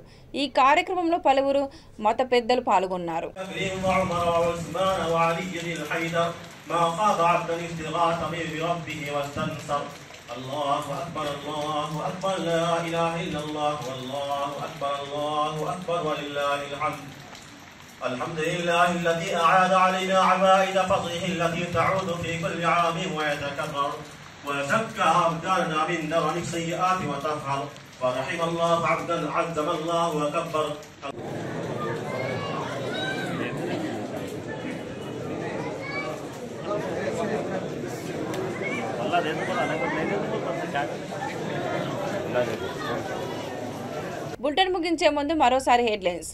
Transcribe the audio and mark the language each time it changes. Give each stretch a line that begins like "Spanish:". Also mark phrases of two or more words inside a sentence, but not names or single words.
Telugu: ఈ కార్యక్రమంలో పలువురు మత పెద్దలు పాల్గొన్నారు.
Arabic: الحمد لله الذي أعاد علينا عوائد فضله التي تعود في كل عام ويتكرر وزكى أبداننا من درن السيئات وتطهر ورحم الله عبدا عظم الله وكبر.
Telugu: బులెటిన్ ముగించే ముందు మరోసారి హెడ్లైన్స్.